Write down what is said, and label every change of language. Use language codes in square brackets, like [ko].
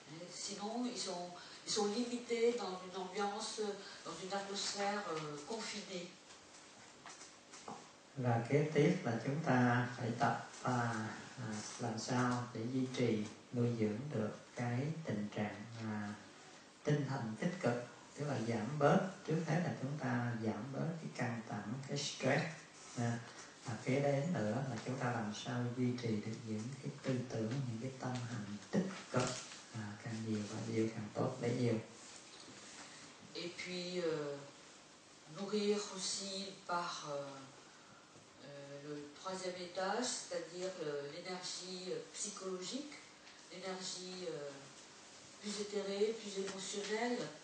[fr] Sinon, ils sont limités dans une ambiance, dans une atmosphère confinée. [vi] Và kế tiếp là chúng ta phải tập làm sao để duy trì, nuôi dưỡng được cái tình trạng tinh thần tích cực tức là giảm bớt, trước hết là chúng ta giảm bớt cái căng thẳng, cái stress. Kế đến nữa là chúng ta làm sao duy trì được những cái tư tưởng, những cái tâm hành tích cực, càng nhiều và nhiều càng tốt bấy nhiêu. [fr] Et puis nourrir aussi par le troisième étage, c'est-à-dire l'énergie psychologique, l'énergie plus éthérée, plus émotionnelle,